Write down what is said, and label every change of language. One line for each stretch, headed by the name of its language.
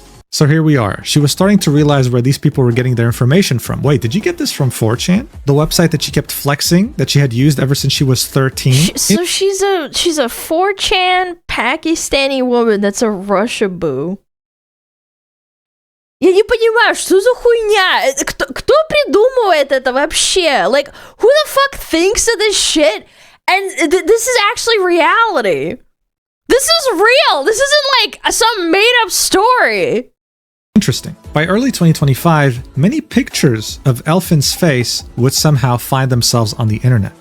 English: So here we are. She was starting to realize where these people were getting their information from. Wait, did you get this from 4chan? The website that she kept flexing, that she had used ever since she was 13? So she's a 4chan Pakistani woman that's a Russia boo.
Russian: Я не понимаю, что за хуйня? Кто придумывает это вообще?
English: Like, who the fuck thinks of this shit? And this is actually reality. This is real. This isn't like some made-up story. Interesting. By early 2025, many pictures of Elfin's face would somehow find themselves on the internet.